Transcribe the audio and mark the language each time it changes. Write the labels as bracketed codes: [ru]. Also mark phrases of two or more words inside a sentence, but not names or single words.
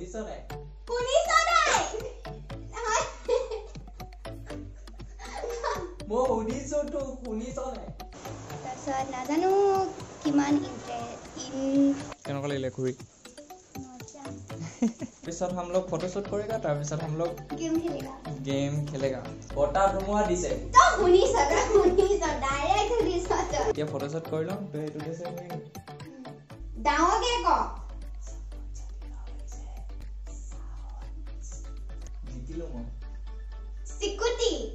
[as] মই শুনিছো তো শুনিছ নাই তাৰপিছত নাজানো কিমান কেনেকুৱা লাগিলে ঘূৰি পিছত [hi] हम लोग फोटोशूट करेगा [as] তাৰ পিছত [hi] हम लोग गेम खेलेगा [as] বটা ধুমুহা দিছে তো শুনিছ ডাইৰেক্ট শুনিছ এতিয়া फोटोशूट কৰি লওঁ তো এইটো দিছে ডাঙৰকে ক জিতিলো মই চিকুটি